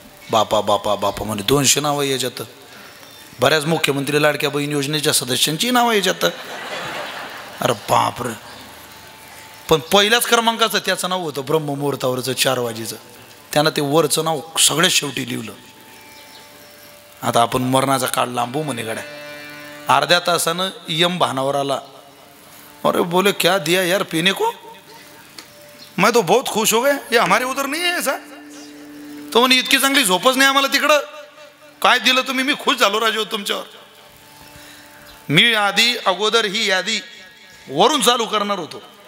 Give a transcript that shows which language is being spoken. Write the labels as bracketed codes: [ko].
[mr] बापा बापा बापा म्हणे 200 नावं याच्यात. बऱ्याच मुख्यमंत्री लाडक्या बहीण योजनेच्या सदस्यांची नावं याच्यात. अरे बापरे. पण पहिल्याच क्रमांकाचं त्याचं नाव होतं ब्रह्ममुहूर्तावरचं 4 वाजेचं. त्यानं ते वरचं नाव सगळ्यात शेवटी लिहिलं. आता आपण मरणाचा काळ लांबू म्हणे गड्या. अर्ध्या तासानं यम भानावर आला. [hi] अरे बोले क्या दिया यार पीने को? मैं तो बहुत खुश हो गया, ये हमारे उधर नहीं है ऐसा. [mr] तो म्हणे इतकी चांगली झोपच नाही आम्हाला तिकडं. काय दिलं तुम्ही? मी खुश झालो राजे तुमच्यावर. मी आधी अगोदर ही यादी वरून चालू करणार होतो.